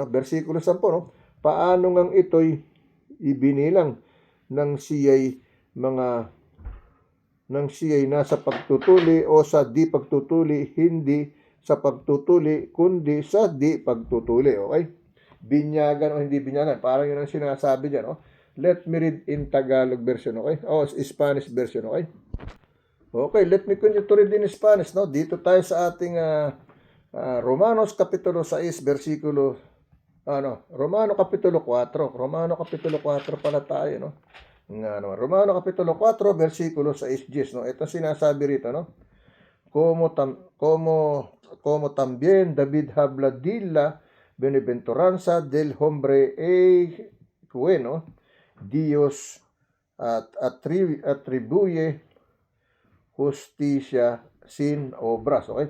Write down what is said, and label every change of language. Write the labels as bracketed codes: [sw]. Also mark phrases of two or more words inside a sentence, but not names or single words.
[tl] Versikulo 10, no, paano ngang ito'y ibinilang nang siya'y nasa pagtutuli o sa di pagtutuli, hindi sa pagtutuli kundi sa di pagtutuli, okay? Binyagan o hindi binyagan, parang yun ang sinasabi dyan, no? [en] Let me read in Tagalog version, okay? Spanish version, okay? Okay, let me continue to read in Spanish, no? [tl] Dito tayo sa ating Romanos Kapitulo 6, versikulo, Romano Kapitulo 4. Romano Kapitulo 4 pala tayo, no? Romano Kapitulo 4, versikulo 6, no? Ito sinasabi rito, no? [es] Como también David habla de la bienaventuranza del hombre bueno, Dios atribuye justicia sin obras, okay?